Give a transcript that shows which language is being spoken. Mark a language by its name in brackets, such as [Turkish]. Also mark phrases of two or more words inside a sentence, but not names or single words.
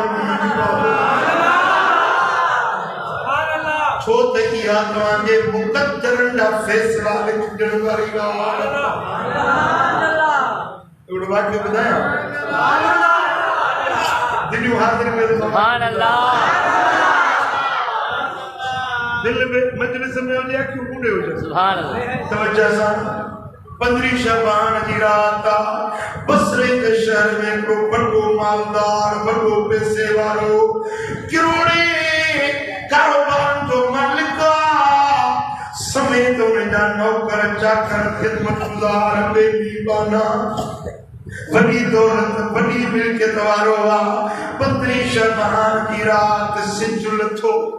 [Sindhi] छो त इहा तव्हांजे मुक़द्दरनि जा फ़ैसिला लिखण वारी ॻाल्हि हिकिड़ो वाक़ियो ॿुधायां दिलियूं हाज़िर में [Arabic] سبحان الله [Sindhi] दिल में मजलिस में हुजे अखियूं कूड़े हुजनि [Arabic] سبحان الله [Sindhi] तवज्जो सां 15 शबान जी रात बसरे के शहर में को बड़ो मालदार बड़ो पैसे वालो करोड़े कारोबार जो मालिक समेत उनजा नौकर चाकर खिदमतगुजार बेईमाना वडी दौलत वडी मिल्कियत वारो 15 शबान की रात सिज लथो